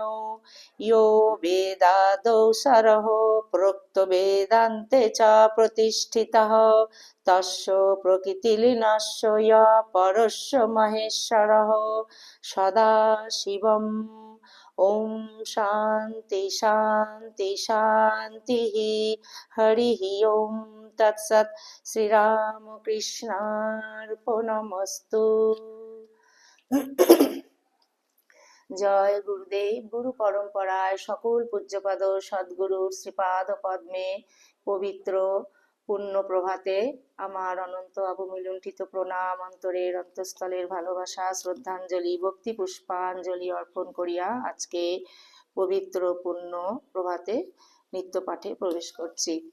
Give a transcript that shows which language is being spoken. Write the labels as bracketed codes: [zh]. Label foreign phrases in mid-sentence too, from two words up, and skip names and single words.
[sa] यो वेदादौ सरहो प्रोक्तो वेदान्ते च प्रतिष्ठितः तस्य प्रकृतिलीनस्य य परस्य महेश्वरः सदाशिवम्। ॐ शान्ति शान्ति शान्तिः। हरिः ॐ तत्सत्। श्रीरामकृष्णार्पणमस्तु। [bn] জয় গুরুদেব। গুরু পরম্পরায় সকল পূজ্যপাদ সদ্গুরুর শ্রীপাদ পদ্মে পবিত্র পুণ্য প্রভাতে আমার অনন্ত অবমিলুণ্ঠিত প্রণাম, অন্তরের অন্তঃস্থলের ভালোবাসা, শ্রদ্ধাঞ্জলি, ভক্তি পুষ্পাঞ্জলি অর্পণ করিয়া আজকে পবিত্র পুণ্য প্রভাতে নিত্য পাঠে প্রবেশ করছি।